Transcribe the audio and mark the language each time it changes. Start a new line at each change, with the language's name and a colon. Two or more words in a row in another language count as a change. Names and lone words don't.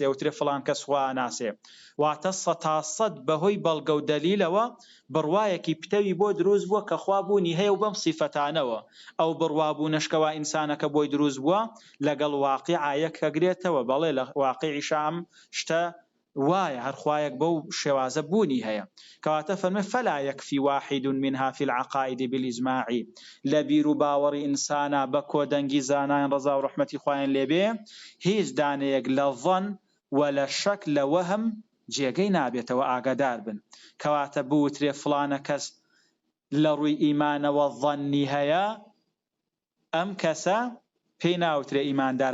Central Kurdish: ئەوترێ فڵان کەس خوا ئەناسێ، واتە 100% بەهۆی بەڵگە و دەلیلەوە بڕوایەکی پتەوی بۆ دروست بووە کە خوا بوونی هەیە و بەم سیفەتانەوە. ئەو بڕوابوونەشکەوە ئینسانەکە بۆی دروست بووە لەگەڵ واقیعە یەکەگرێتەوە. بەڵێ لە واقیعیشە ئەم شتە وایە، هەر خوایەک بەو شێوازە بوونی هەیە. کەواتە فەرمێ
Arabic: فەلا یەکفی واحد منها في العقائد بالإجماع،
Central Kurdish: لەبیر و باوەڕی ئینسانە بە کۆدەنگی زانایان ڕەزا و ڕەحمەتی خوایان لێبێ، هیچ دانەیەک لە ظەن و لە شەک لە وەهم جێگەی نابێتەوە. ئاگادار بن. کەواتە بوترێ فڵانە کەس لە ڕووی ئیمانەوە ظەنی هەیە، ئەم کەسە پێی ناوترێ ئیماندار.